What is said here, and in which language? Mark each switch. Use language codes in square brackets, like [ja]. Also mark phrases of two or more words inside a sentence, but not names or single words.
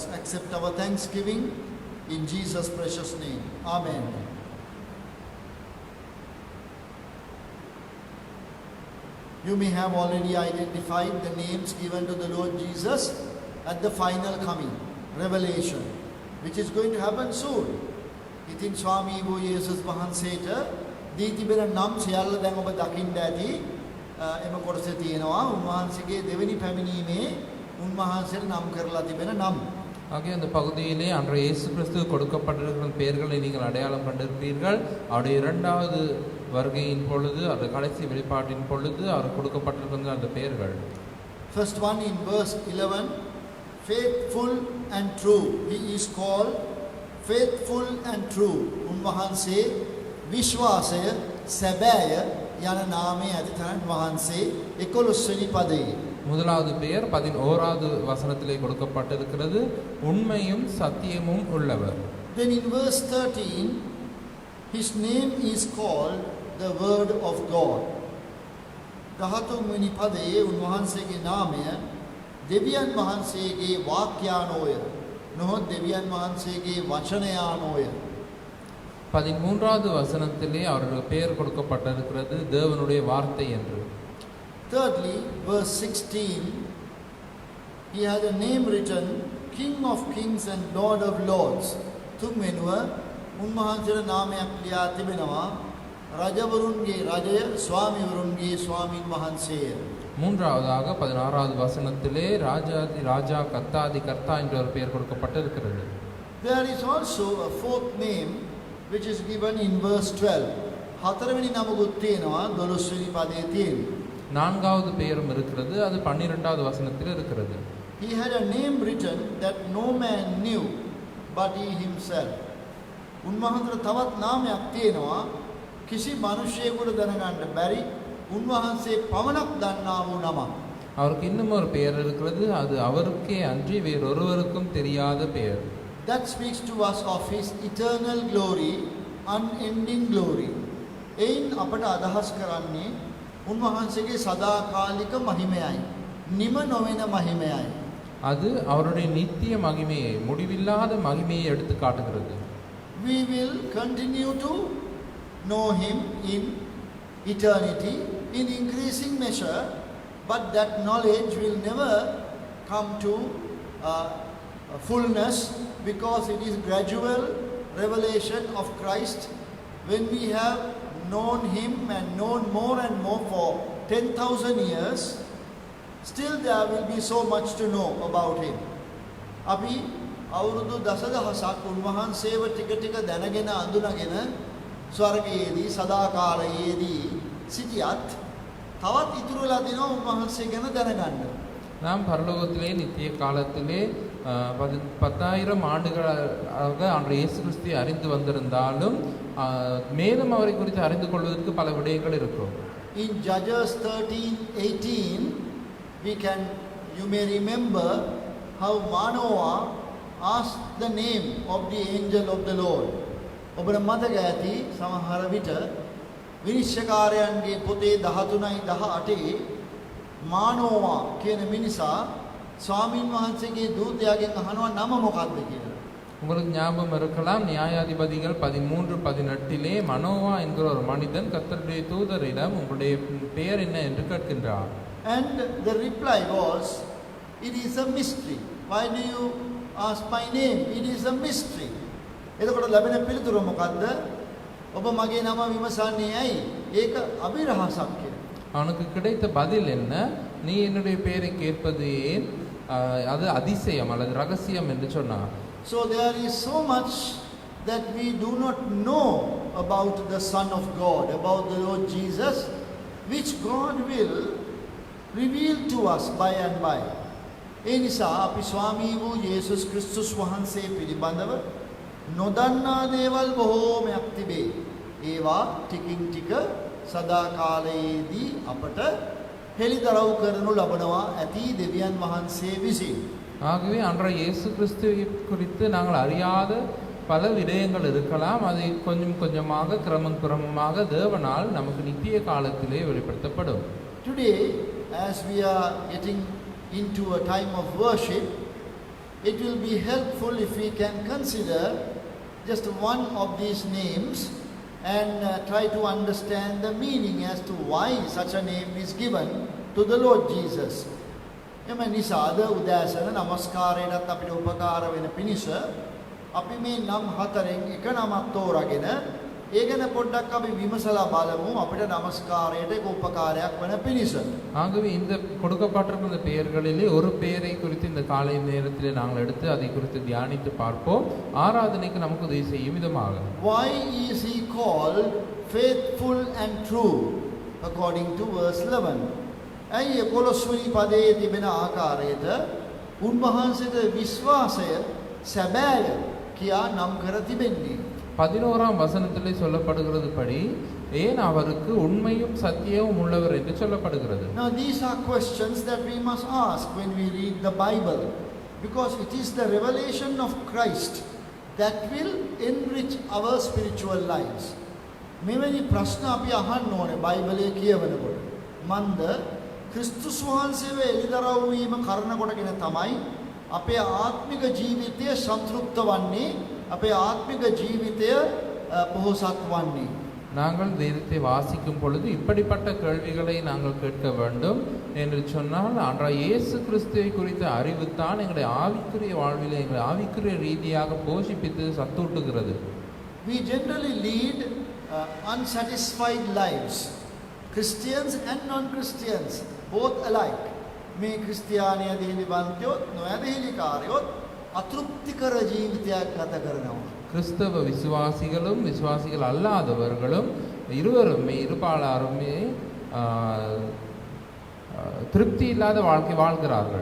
[en] Accept our thanksgiving in Jesus' precious name. Amen. You may have already identified the names given to the Lord Jesus at the final coming, Revelation, which is going to happen soon. [si] ඉතින් ස්වාමී වූ යේසුස් වහන්සේට දී තිබෙන නම් සියල්ල දැන් ඔබ දකින්න ඇති. එම කොටසේ තියෙනවා උන්වහන්සේගේ දෙවෙනි පැමිණීමේ උන්වහන්සේට නම් කරලා තිබෙන නම්. [ta] ஆகிய அந்த பகுதியிலே அன்றைய இயேசு கிறிஸ்து கொடுக்கப்பட்டிருக்கிற பெயர்களை நீங்கள் அடையாளம் கண்டிருப்பீர்கள். அவருடைய இரண்டாவது வருகையின் பொழுது அது கடைசி வெளிப்பாட்டின் பொழுது அவர் கொடுக்கப்பட்டிருக்கிற அந்த பெயர்கள். [en] First one in verse 11, faithful and true. He is called faithful and true. [si] උන්වහන්සේ විශ්වාසය සැබෑය යන නාමයේ අධිතරන් වහන්සේ 11 වෙනි පදයේ. [ta] முதலாவது பெயர் 11வது வசனத்திலே கொடுக்கப்பட்டிருக்கிறது, உண்மையும் சத்தியமும் உள்ளவர். [en] Then in verse 13, his name is called the Word of God. [si] 13 වෙනි පදයේ උන්වහන්සේගේ නාමය දෙවියන් වහන්සේගේ වාක්‍යානෝය. නොහොත් දෙවියන් වහන්සේගේ වචනයානෝය. [ta] 13வது வசனத்திலே அவருக்கு பெயர் கொடுக்கப்பட்டிருக்கிறது தேவனுடைய வார்த்தை என்று. [en] Thirdly, verse 16, he had a name written, King of Kings and Lord of Lords. [si] තුන්වෙනුව උන්වහන්සේට නාමයක් ලියා තිබෙනවා. රජවරුන්ගේ රජය ස්වාමිවරුන්ගේ ස්වාමින් වහන්සේය. [ta] மூன்றாவதாக 16வது வசனத்திலே ராஜாதி ராஜா கர்த்தாதி கர்த்தா என்ற ஒரு பெயர் கொடுக்கப்பட்டிருக்கிறது. [en] There is also a fourth name which is given in verse 12. [si] හතරවෙනි නමකුත් තියෙනවා 12 වෙනි පදයේ තියෙන. [ta] நான்காவது பெயரும் இருக்கிறது, அது 12வது வசனத்தில் இருக்கிறது. [en] He had a name written that no man knew but he himself. [si] උන්වහන්සේට තවත් නාමයක් තියෙනවා කිසි මිනිසෙකුට දැනගන්න බැරි උන්වහන්සේ පමණක් දන්නා වූ නමක්. [ta] அவருக்கு இன்னும் ஒரு பெயர் இருக்கிறது, அது அவருக்கே அன்றி வேறொருவருக்கும் தெரியாத பெயர். [en] That speaks to us of his eternal glory, unending glory. [si] එයින් අපට අදහස් කරන්නේ උන්වහන්සේගේ සදාකාලික මහිමයයි. නිම නොවන මහිමයයි. [ta] அது அவருடைய நித்திய மகிமையை, முடிவில்லாத மகிமையை எடுத்து காட்டுகிறது. [en] We will continue to know him in eternity in increasing measure, but that knowledge will never come to fullness because it is gradual revelation of Christ. When we have known him and known more and more for 10,000 years, still there will be so much to know about him. [si] අපි අවුරුදු දසදහසක් උන්වහන්සේව ටික ටික දැනගෙන අඳුනගෙන ස්වර්ගයේදී සදාකාලයේදී සිටියත් තවත් ඉතුරු වෙලා දිනවා උන්වහන්සේ ගැන දැනගන්න. [ta] நாம் பரலோகத்திலே நித்திய காலத்திலே 10,000 ஆண்டுகளாக அன்றைய இயேசு கிறிஸ்துவை அறிந்து வந்திருந்தாலும் மேலும் அவரை குறித்து அறிந்து கொள்வதற்கு பல விடயங்கள் இருக்கும். [en] In Judges 13:18 you may remember how Manoah asked the name of the angel of the Lord. [si] ඔබට මතක ඇති සමහර විට විනිශ්චයකාරයන්ගේ පොතේ 13:18 මානෝවා කියන මිනිසා ස්වාමින් වහන්සේගේ දූතයාගෙන් අහනවා නම මොකක්ද කියලා. [ta] உங்களுக்கு ஞாபகம் இருக்கலாம், நியாயாதிபதிகள் 13:18 மனோவா என்கிற ஒரு மனிதன் கர்த்தருடைய தூதரிடம் உங்களுடைய பெயர் என்ன என்று கேட்கின்றார். [en] And the reply was, it is a mystery. Why do you ask my name? It is a mystery. [si] එතකොට ලැබෙන පිළිතුර මොකද්ද? ඔබ මගේ නම විමසන්නේ ඇයි? ඒක අභිරහසක් කියලා. [ta] அவனுக்கு கிடைத்த பதில் என்ன? நீ என்னுடைய பெயரை கேட்பது ஏன்? அது அதிசயம் அல்லது ரகசியம் என்று சொன்னார். [en] So there is so much that we do not know about the Son of God, about the Lord Jesus, which God will reveal to us by and by. [si] ඒ නිසා අපි ස්වාමී වූ යේසුස් ක්‍රිස්තුස් වහන්සේ පිළිබඳව නොදන්නා දේවල් බොහෝමයක් තිබේ. ඒවා ටිකින් ටික සදා කාලයේදී අපට හෙළිදරව් කරනු ලබනවා ඇති දෙවියන් වහන්සේ විසින්. [ta] ஆகவே அன்றைய இயேசு கிறிஸ்துவை குறித்து நாங்கள் அறியாத பல விடயங்கள் இருக்கலாம். அதை கொஞ்சம் கொஞ்சமாக கிரமமாக தேவனால் நமக்கு நித்திய காலத்திலே வெளிப்படுத்தப்படும். [en] Today, as we are getting into a time of worship, it will be helpful if we can consider just one of these names and try to understand the meaning as to why such a name is given to the Lord Jesus. [si] එම නිසා අද උදෑසන නමස්කාරයටත් අපිට උපකාර වෙන පිණිස අපි මේ නම් හතරෙන් එක නමක් තෝරාගෙන ඒ ගැන පොඩ්ඩක් අපි විමසලා බලමු අපිට නමස්කාරයට ඒක උපකාරයක් වෙන පිණිස. [ta] ஆகவே இந்த கொடுக்கப்பட்டிருக்கிற இந்த பெயர்களிலே ஒரு பெயரை குறித்து இந்த காலை நேரத்திலே நாங்கள் எடுத்து அதை குறித்து தியானித்து பார்ப்போம். ஆராதனைக்கு நமக்கு உதவி செய்யும் விதமாக. [en] Why is he called faithful and true according to verse 11? [si] ඇයි 11 වෙනි පදයේ තිබෙන ආකාරයට උන්වහන්සේට විශ්වාසය සැබෑය කියා නම් කර තිබෙන්නේ? [ta] 11ஆம் வசனத்திலே சொல்லப்படுகிறது படி ஏன் அவருக்கு உண்மையும் சத்தியமும் உள்ளவர் என்று சொல்லப்படுகிறது. [en] Now these are questions that we must ask when we read the Bible, because it is the revelation of Christ that will enrich our spiritual lives. [si] මෙවැනි ප්‍රශ්න අපි අහන්න ඕනේ බයිබලයේ කියවනකොට. මන්ද ක්‍රිස්තුස් වහන්සේව එළිදරව් වීම කරන කොටගෙන තමයි අපේ ආත්මික ජීවිතය සන්තුෂ්ත වන්නේ, අපේ ආත්මික ජීවිතය පොහොසත් වන්නේ. [ta] நாங்கள் வேதத்தை வாசிக்கும் பொழுது இப்படிப்பட்ட கேள்விகளை நாங்கள் கேட்க வேண்டும் என்று சொன்னால் அன்றைய இயேசு கிறிஸ்துவை குறித்த அறிவுத்தான் எங்களுடைய ஆவிக்குரிய வாழ்விலே எங்களை ஆவிக்குரிய ரீதியாக போஷிப்பித்து சத்தூட்டுகிறது. [en] We generally lead unsatisfied lives. Christians and non-Christians, both alike. [si] මේ ක්‍රිස්තියානි ඇදහිලිවන්තයොත් නොඇදහිලිකාරයොත් අතෘප්තිකර ජීවිතයක් ගත කරනවා. [ta] கிறிஸ்தவ விசுவாசிகளும் விசுவாசிகள் அல்லாதவர்களும் இருவருமே இருபாலாருமே திருப்தி இல்லாத வாழ்க்கை வாழ்கிறார்கள்.